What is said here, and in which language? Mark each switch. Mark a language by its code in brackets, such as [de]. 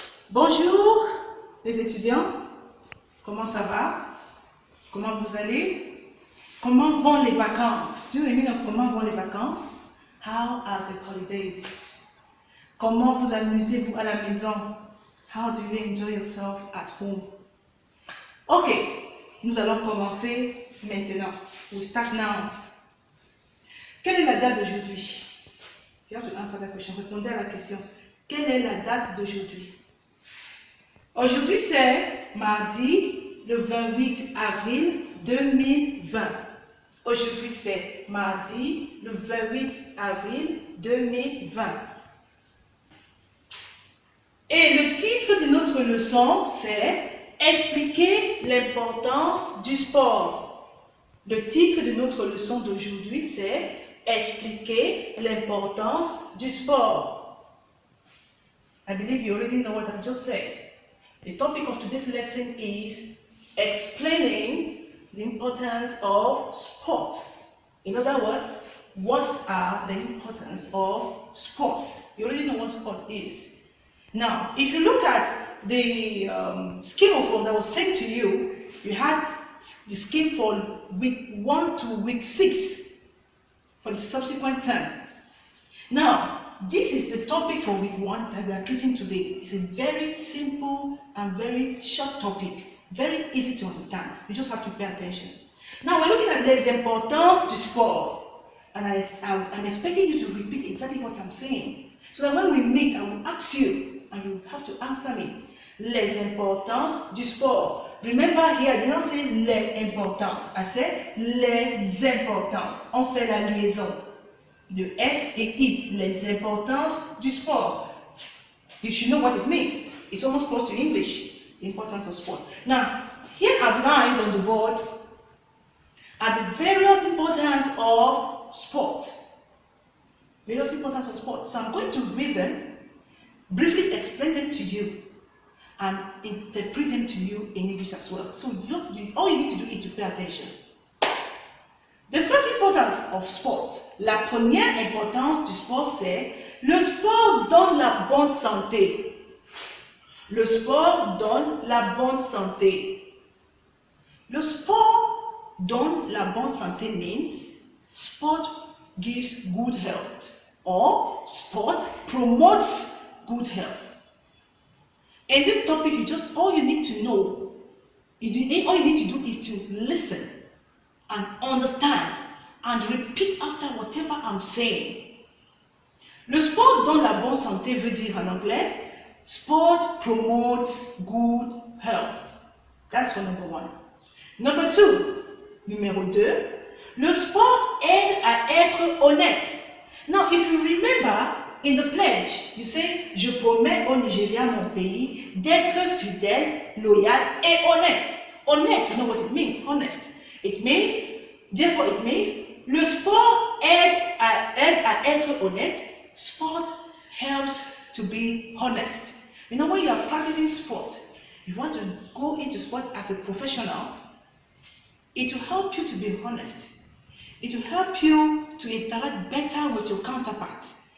[fr] Bonjour les étudiants, comment ça va? Comment vous allez? Comment vont les vacances? [en] Do you know [fr] comment vont les vacances? [en] How are the holidays? [fr] Comment vous amusez-vous à la maison? [en] How do you enjoy yourself at home? [fr] Ok, nous allons commencer maintenant. [en] We start now. [fr] Quelle est la date d'aujourd'hui? [en] You have to answer that question. [fr] Répondez à la question. Quelle est la date d'aujourd'hui? Aujourd'hui, c'est mardi, le 28 avril 2020. Aujourd'hui, c'est mardi, le 28 avril 2020. Et le titre de notre leçon, c'est « Expliquer l'importance du sport ». Le titre de notre leçon d'aujourd'hui, c'est « Expliquer l'importance du sport ». [en] I believe you already know what I just said. The topic of today's lesson is explaining the importance of sports. In other words, what are the importance of sports? You already know what sport is. Now, if you look at the scheme of work that was sent to you, you had the scheme for week 1 to week 6 for the subsequent term. Now, this is the topic for week 1 that we are treating today. It's a very simple and very short topic, very easy to understand. You just have to pay attention. Now, we're looking at [fr] les importances du sport, [en] and I'm expecting you to repeat exactly what I'm saying, so that when we meet, I will ask you, and you have to answer me. [fr] Les importances du sport. [en] Remember here, I did not say les importances. I said les importances. [fr] On fait la liaison de S et I, les importances du sport. [en] You should know what it means. It's almost close to English, the importance of sport. Now, here outlined on the board are the various importance of sport. Various importance of sport. So I'm going to read them, briefly explain them to you, and interpret them to you in English as well. So all you need to do is to pay attention. The first importance of sport, [fr] la première importance du sport, c'est le sport donne la bonne santé. Le sport donne la bonne santé. Le sport donne la bonne santé [en] means sport gives good health or sport promotes good health. In this topic, all you need to know, all you need to do is to listen and understand and repeat after whatever I'm saying. [fr] Le sport donne la bonne santé veut dire en anglais, [en] sport promotes good health. That's for number 1. [fr] Number 2, numéro 2, le sport aide à être honnête. [en] Now, if you remember, in the pledge, you say, [fr] je promets au Nigeria, mon pays, d'être fidèle, loyal et honnête. [en] Honnête, you know what it means, honest. Therefore it means, [fr] le sport aide à être honnête. [en] Sport helps to be honest. You know, when you are practicing sport, you want to go into sport as a professional, it will help you to be honest. It will help you to interact better with your counterpart.